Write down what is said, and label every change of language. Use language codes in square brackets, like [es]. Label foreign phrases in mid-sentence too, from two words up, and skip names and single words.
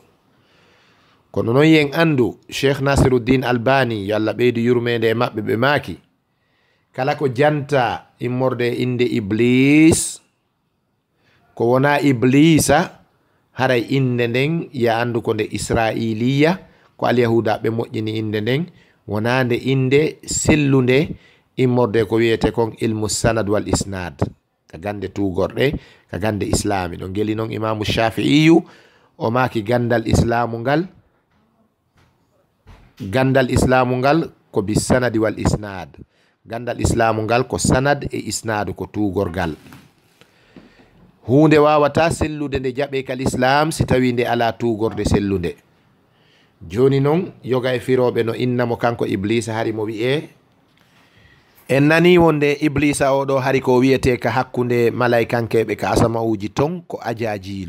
[ff] kono noon yen andu Cheikh Nasiruddin Albani yo Allah ɓeydu yurmede e maɓɓe ɓe maaki, kala ko janta immorde inde iblis ko wona iblisa haray inde nden ya andu ko nde israiliya, ko alyahuda ɓe moƴƴini inde nden, wona nde inde sellunde immorde ko wiyete kon [ar] علم السند والإسناد, [ff] ka gande tugorɗe, ka gande islami. ɗo geli noon imamu shafi'iyu o maki gandal islamu ngal, gandal islamu ngal ko [ar] بالسند والإسناد, [ff] gandal islamu ngal ko sanad e isnadu ko tugorgal. hunde wawata sellude nde jaɓe kal islam si tawi nde ala tugorde sellude. joni noon yoga e firoɓe no innamo kanko iblisa hari mo wi'e en nani wonde iblisa oɗo hari ko wiyete ka hakkunde malaikankeɓe ka asamauji ton ko ajajilu.